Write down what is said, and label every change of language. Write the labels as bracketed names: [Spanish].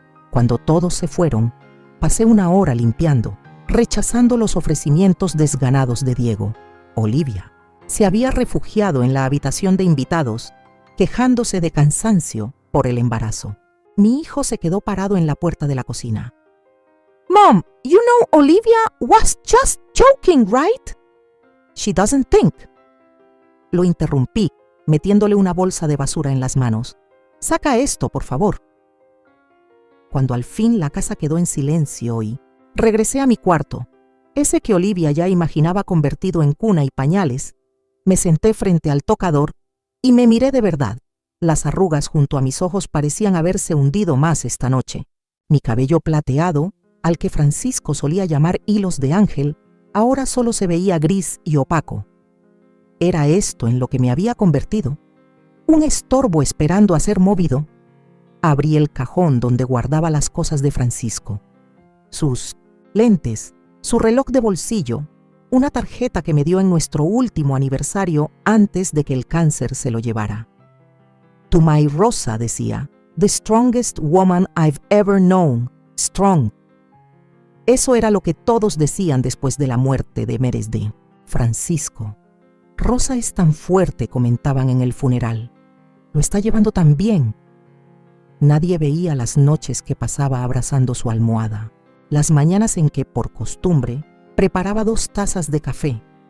[Spanish] Cuando todos se fueron, pasé una hora limpiando, rechazando los ofrecimientos desganados de Diego. Olivia se había refugiado en la habitación de invitados, quejándose de cansancio por el embarazo. Mi hijo se quedó parado en la puerta de la cocina. [English] "Mom, you know Olivia was just joking, right? She doesn't think." [Spanish] Lo interrumpí, metiéndole una bolsa de basura en las manos. "Saca esto, por favor." Cuando al fin la casa quedó en silencio y regresé a mi cuarto, ese que Olivia ya imaginaba convertido en cuna y pañales, me senté frente al tocador y me miré de verdad. Las arrugas junto a mis ojos parecían haberse hundido más esta noche. Mi cabello plateado, al que Francisco solía llamar hilos de ángel, ahora solo se veía gris y opaco. ¿Era esto en lo que me había convertido? ¿Un estorbo esperando a ser movido? Abrí el cajón donde guardaba las cosas de Francisco. Sus lentes, su reloj de bolsillo, una tarjeta que me dio en nuestro último aniversario antes de que el cáncer se lo llevara. [English] "To my Rosa", [Spanish] decía, [English] "the strongest woman I've ever known, strong." [Spanish] Eso era lo que todos decían después de la muerte de Meresde. Francisco. "Rosa es tan fuerte", comentaban en el funeral. "Lo está llevando tan bien." Nadie veía las noches que pasaba abrazando su almohada, las mañanas en que, por costumbre, preparaba 2 tazas de café.